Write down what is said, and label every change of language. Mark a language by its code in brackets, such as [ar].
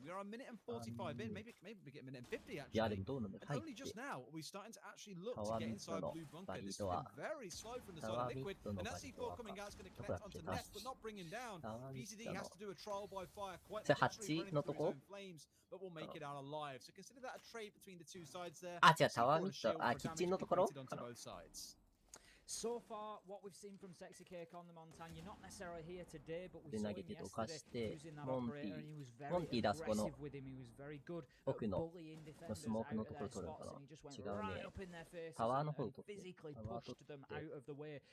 [en] We are a minute and 45 in. Maybe we get a minute and 50 actually. And only just now are we starting to actually look to get inside blue bunker. This has been very slow from the side of Liquid. And that C4 coming out is going to connect onto Nest, but not bring him down. PCD has to do a trial by fire, quite literally running through his own flames, but will make it out alive. So consider that a trade between the 2 sides there. [ja] 違う、タワーミット、キッチンのところかな。 [en] So far, what we've seen from Sexy Cake on the Montagne, you're not necessarily here today, but we saw him yesterday using that operator, and he was very aggressive with him. He was very good at bullying defenders out of their spots, and he just went right up in their faces and physically pushed them out of the way.